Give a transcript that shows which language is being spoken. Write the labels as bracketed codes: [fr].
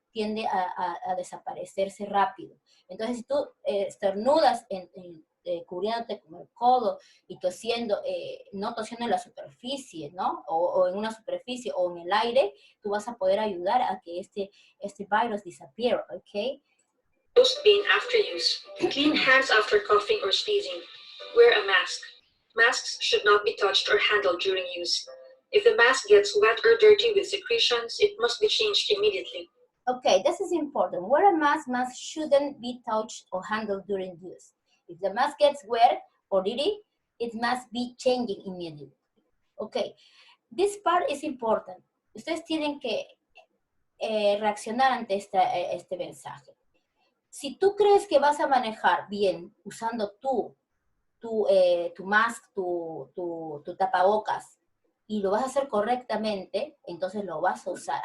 [es] tiende a desaparecerse rápido. Entonces, si tú estornudas cubriéndote con el codo y tosiendo, no tosiendo en la superficie, ¿no? O en una superficie o en el aire, tú vas a poder ayudar a que este virus disappear, ¿ok? [en] Nose pain after use. Clean hands after coughing or sneezing. Wear a mask. Masks should not be touched or handled during use. If the mask gets wet or dirty with secretions, it must be changed immediately. Okay, this is important. Wear a mask. Mask shouldn't be touched or handled during use. If the mask gets wet or dirty, it must be changing immediately. Okay, this part is important. [es] Ustedes tienen que reaccionar ante este mensaje. Si tú crees que vas a manejar bien usando tu mask, tu tapabocas, y lo vas a hacer correctamente, entonces lo vas a usar.